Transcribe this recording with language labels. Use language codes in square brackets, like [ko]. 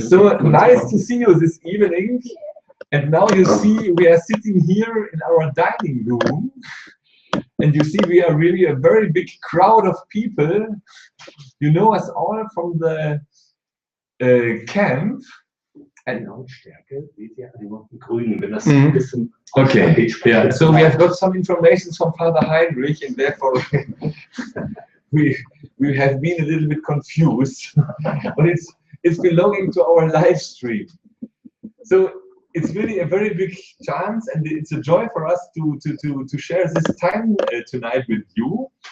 [en] So nice to see you this evening. And now you see we are sitting here in our dining room. And you see we are really a very big crowd of people. You know us all from the camp. [de] And Lautstärke seht ihr an den Grünen, wenn das ein bisschen. [en] Okay, yeah. So we have got some information from Father Heinrich, and therefore we have been a little bit confused. But it's belonging to our live stream. So it's really a very big chance, and it's a joy for us to share this time tonight with you.